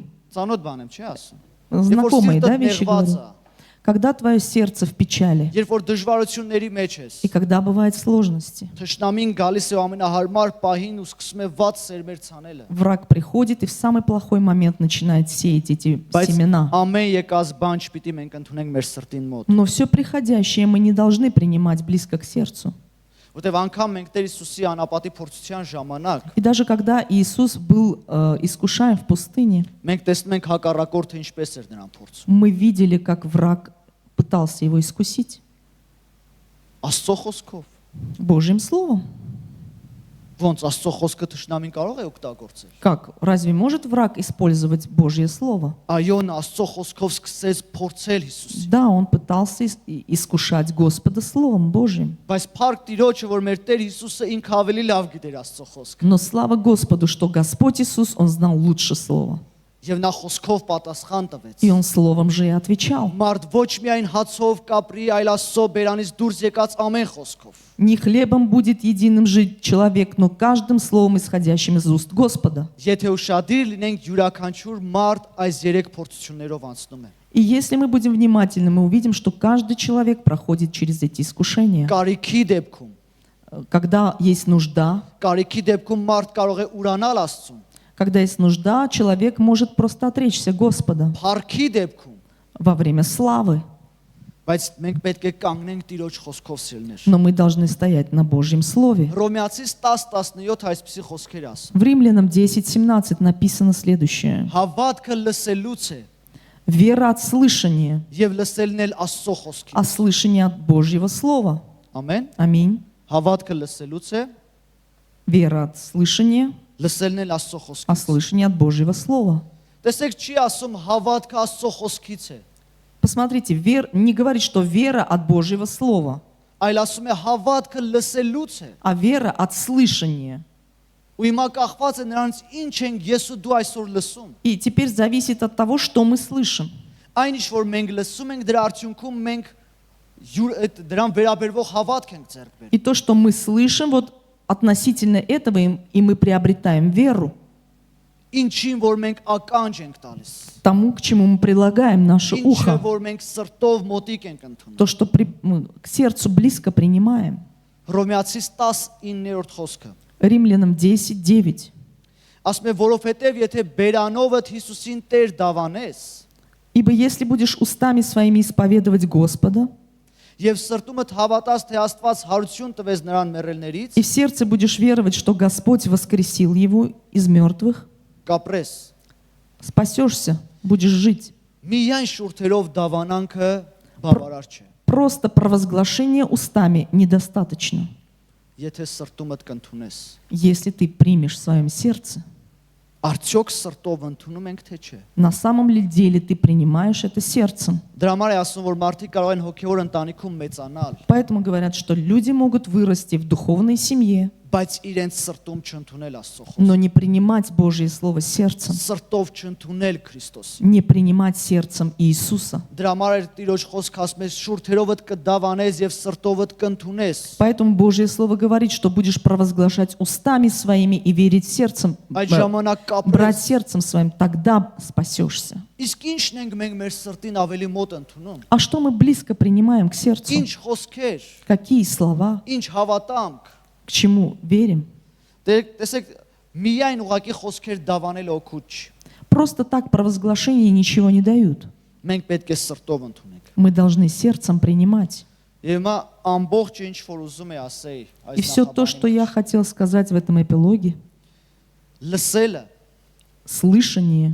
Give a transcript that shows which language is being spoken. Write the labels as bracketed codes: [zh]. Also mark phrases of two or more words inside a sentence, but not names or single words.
[hy] Ծանոթ բան եմ, չի ասում։ [ru] Знакомые, да, [hy] սիրտդ [ru] вещи [hy] նեղված [ru] говорю? [hy] է, [ru] Когда твое сердце в печали, [hy] երբ որ դժվարությունների մեջ ես, [ru] и когда бывают сложности, [hy] թշնամին գալիս է ամենահարմար պահին ու սկսում է վատ սերմեր ցանելը։ [ru] враг приходит и в самый плохой момент начинает сеять эти [hy] Բայց [ru] семена. [hy] ամեն եկած բան չպիտի մենք ընդունենք մեր սրտին մոտ։ [ru] Но все приходящее мы не должны принимать близко к сердцу. [hy] Որտեվ անգամ մենք Տեր Հիսուսի անապատի փորձության ժամանակ [ru] И даже когда Иисус был искушаем в пустыне, [hy] մենք տեսնում ենք հակառակորդը ինչպես էր նրան փորձում։ [ru] мы видели, как враг пытался его искусить [hy] Աստծո խոսքով։ [ru] Божьим Словом. [hy] Ոնց Աստծո խոսքը թշնամին կարող է օգտագործել։ [ru] Как? Разве может враг использовать Божье Слово? [hy] Այո, նա Աստծո խոսքով սկսեց փորձել Հիսուսին։ [ru] Да, он пытался искушать Господа Словом Божьим. [hy] Բայց փառք Տիրոջը, որ մեր Տեր Հիսուսը ինքը ավելի лав գիտեր Աստծո խոսքը։ [ru] Но слава Господу, что Господь Иисус, Он знал лучше Слово. [hy] Եվ նա խոսքով պատասխան тվեց։ [ru] И Он Словом же и отвечал. [hy] Մարդ ոչ միայն հացով կապրի, այլ Աստծո բերանից դուրս եկած ամեն խոսքով։ [ru] Не хлебом будет единым жить человек, но каждым словом, исходящим из уст Господа. [hy] Եթե ուշադիր լինենք, յուրաքանչյուր մարդ այս երեք փորձություններով անցնում է։ [ru] И если мы будем внимательны, мы увидим, что каждый человек проходит через эти искушения. [hy] Կարիքի դեպքում, [ru] Когда есть нужда, [hy] կարիքի դեպքում մարդ կարող է ուրանալ Աստծուն։ [ru] когда есть нужда, человек может просто отречься Господа. [hy] Փառքի դեպքում, [ru] Во время славы. [hy] բայց մենք պետք է կանգնենք Տիրոջ խոսքով սիրելներ։ [ru] Но мы должны стоять на Божьем Слове. [hy] Հռոմեացիս 10:17 այսպիսի խոսքեր ասում։ [ru] В Римлянам 10:17 написано следующее. [hy] Հավատքը լսելուց է [ru] Вера от слышания, [hy] եւ լսելն էլ Աստծո խոսքից։ [ru] а слышание от Божьего Слова. [hy] Ամեն։ [ru] Аминь. [hy] Հավատքը լսելուց է, [ru] Вера от слышания, [hy] լսելն էլ Աստծո [ru] а [hy] խոսքից։ [ru] слышание от Божьего Слова. [hy] Տեսեք, չի ասում հավատքը Աստծո խոսքից է, [ru] Посмотрите, не говорит, что вера от Божьего Слова, [hy] այլ ասում է հավատքը լսելուց է։ [ru] а вера от слышания. [hy] Ու հիմա կախված է նրանց ինչ ենք ես ու դու այսօր լսում։ [ru] И теперь зависит от того, что мы слышим. [hy] Այն ինչ որ մենք լսում ենք, դրա արդյունքում մենք դրան վերաբերվող հավատք ենք ձեռք բերում։ [ru] И то, что мы слышим, вот относительно этого и мы приобретаем веру [hy] Ինչին որ մենք ականջ ենք տալիս։ [ru] тому, к чему мы прилагаем наше [hy] Ինչը [ru] ухо. [hy] որ մենք սրտով мոտիկ ենք ընդունում։ [ru] То, что мы к сердцу близко принимаем. [hy] Հռոմեացիս 10:9 խոսքը։ [ru] Римлянам 10:9. [hy] Ասում է, որովհետև եթե բերանովդ Հիսուսին Տեր դավանես, [ru] Ибо если будешь устами своими исповедовать Господа, [hy] եւ սրտումդ հավատաս, թե Աստված հարություն տվեց նրան մեռելներից, [ru] и в сердце будешь веровать, что Господь воскресил его из мертвых, [hy] կապրես։ [ru] спасешься, будешь жить. [hy] Միայն շուրթերով դավանանքը բավարար չէ։ [ru] Просто провозглашение устами недостаточно. [hy] Եթե սրտումդ կընդունես, [ru] Если ты примешь в своем сердце, [hy] արդյոք սրտով ընդունում ենք թե չէ։ [ru] на самом ли деле ты принимаешь это сердцем. [hy] Դրա համար է ասում, որ մարդիկ կարող են հոգևոր ընտանիքում մեծանալ, [ru] Поэтому говорят, что люди могут вырасти в духовной семье, [hy] բայց իրենց սրտում չընդունել Աստծո խոսքը, [ru] но не принимать Божье Слово сердцем, [hy] սրտով չընդունել Քրիստոսի։ [ru] не принимать сердцем Иисуса. [hy] Դրա համար է Տիրոջ խոսքը ասում է շուրթերովդ կդավանես եւ սրտովդ կընդունես։ [ru] Поэтому Божье Слово говорит, что будешь провозглашать устами своими и верить сердцем, [hy] Այդ ժամանակ [ru] брать [hy] կապրես։ [ru] сердцем своим, тогда спасешься. [hy] Իսկ ինչն ենք մենք մեր սրտին ավելի մոտ ընդունում։ [ru] А что мы близко принимаем к сердцу? [hy] Ինչ խոսքեր, [ru] Какие слова? [hy] ինչ հավատամք։ [ru] К чему верим? [hy] Տեսեք, միայն ուղակի խոսքեր դավանել օգուտ չի։ [ru] Просто так провозглашения ничего не дают. [hy] Մենք պետք է սրտով ընդունենք։ [ru] Мы должны сердцем принимать. [hy] Եվ հիմա ամբողջ ինչ որ ուզում է ասեի [ru] И все то, что я хотел сказать в этом эпилоге, [hy] լսելը [ru] слышание,